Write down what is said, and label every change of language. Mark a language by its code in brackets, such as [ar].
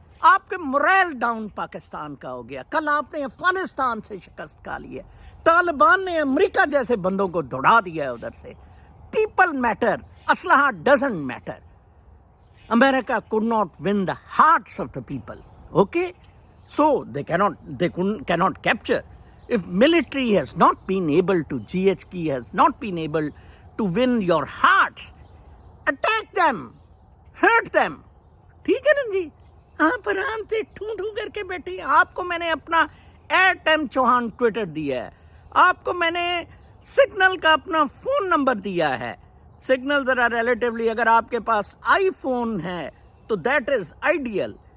[ur] آپ کے morale down Pakistan کا ہو گیا. کل آپ نے افغانستان سے شکست کھا لی ہے، طالبان نے امریکہ جیسے بندوں کو دوڑا دیا ہے ادھر سے. [en] People matter, اسلحہ doesn't matter. America could not win the hearts of the people. Okay? So they cannot capture. If military has not been able to, GHQ has not been able to win your hearts, attack them, hurt them. [ur] ٹھیک ہے نا جی. آپ آرام سے ٹھو کر کے بیٹھی. آپ کو میں نے اپنا @M چوہان ٹویٹر دیا ہے، آپ کو میں نے سگنل کا اپنا فون نمبر دیا ہے. سگنل ذرا ریلیٹیولی، اگر آپ کے پاس آئی فون ہے تو [en] That is ideal.